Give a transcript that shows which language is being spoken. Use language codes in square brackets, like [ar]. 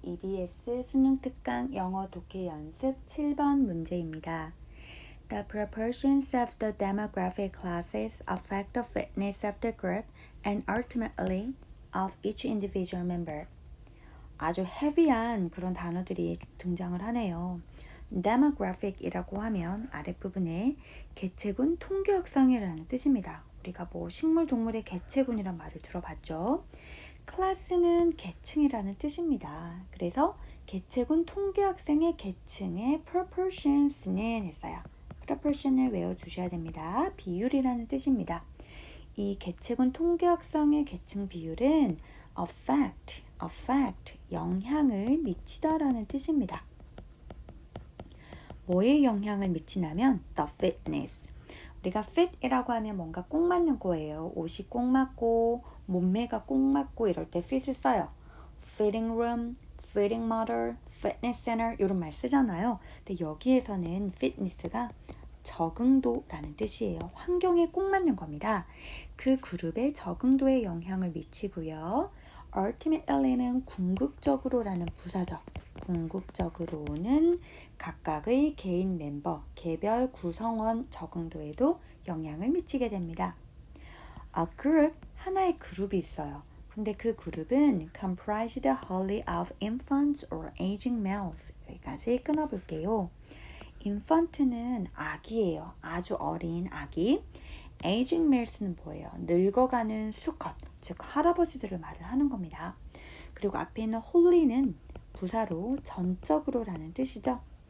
[ko] EBS 수능 특강 영어 독해 연습 7번 문제입니다. [en] The proportions of the demographic classes affect the fitness of the group and ultimately of each individual member. [ko] 아주 헤비한 그런 단어들이 등장을 하네요. demographic이라고 하면 아랫부분에 개체군 통계학상이라는 뜻입니다. 우리가 식물, 동물의 개체군이란 말을 들어봤죠. 클래스는 계층이라는 뜻입니다. 그래서 개체군 통계학생의 계층의 proportions는 했어요. proportion을 외워주셔야 됩니다. 비율이라는 뜻입니다. 이 개체군 통계학상의 계층 비율은 affect, 영향을 미치다라는 뜻입니다. 뭐에 영향을 미치냐면 the fitness. 우리가 fit이라고 하면 뭔가 꼭 맞는 거예요. 옷이 꼭 맞고 몸매가 꼭 맞고 이럴 때 fit을 써요. [en] fitting room, fitting model, fitness center [ko] 이런 말 쓰잖아요. 근데 여기에서는 fitness가 적응도라는 뜻이에요. 환경에 꼭 맞는 겁니다. 그 그룹의 적응도에 영향을 미치고요. ultimately는 궁극적으로라는 부사죠. 궁극적으로는 각각의 개인 멤버, 개별 구성원 적응도에도 영향을 미치게 됩니다. [en] A group, [ko] 하나의 그룹이 있어요. 근데 그 그룹은 [en] comprised wholly of infants or aging males. [ko] 여기까지 끊어볼게요. infant는 아기예요. 아주 어린 아기. [en] aging males [ko] 는 뭐예요? 늙어가는 수컷, 즉 할아버지들을 말을 하는 겁니다. 그리고 앞에 있는 wholly는 부사로 전적으로라는 뜻이죠.